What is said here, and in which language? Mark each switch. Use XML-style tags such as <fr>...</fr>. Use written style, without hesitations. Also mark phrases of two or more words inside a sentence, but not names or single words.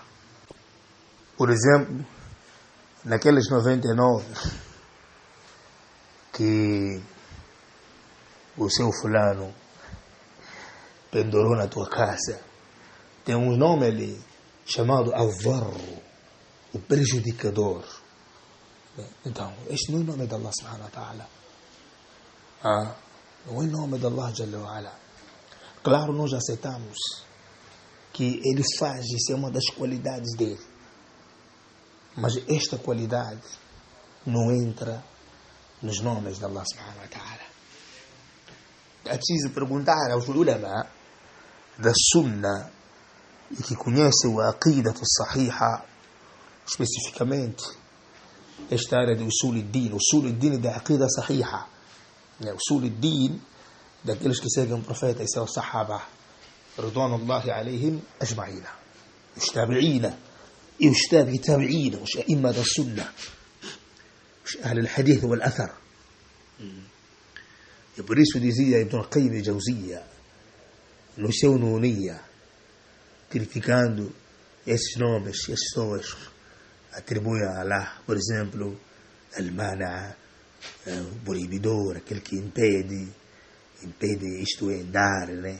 <pt>Por exemplo, naqueles 99 que o seu fulano pendurou na tua casa, tem um nome ali chamado Al-Dharru, o prejudicador. Então, este não é o nome de</pt> <ar>الله سبحانه وتعالى.</ar> <pt>Não é o nome de</pt> <ar>الله جل وعلا.</ar> <pt>Claro, nós aceitamos que ele faz, isso é uma das qualidades dele. Mas esta qualidade não entra nos nomes de</pt> <ar>الله سبحانه وتعالى.</ar> <pt>É preciso perguntar aos ulama da Sunna e que conhecem o</pt> <ar>العقيدة الصحيحة,</ar> <pt>especificamente esta área de Usul-Din da</pt> <ar>العقيدة الصحيحة,</ar> <pt>Usul-Din daqueles que seguem o profeta e seus Sahaba,</pt> <ar>رضوان الله عليهم أجمعين,</ar> <pt>os tabi'ina e os tabi'ina, os a'imma da Sunna, os</pt> <ar>أهل الحديث والأثر.</ar> <pt>E por isso dizia Ibn Qayyim al-Jawziyya no seu Nuniyya, criticando esses nomes que as pessoas atribuem a Allah, por exemplo, Al-Mana, o proibidor, aquele que impede, isto é, dar, né?</pt>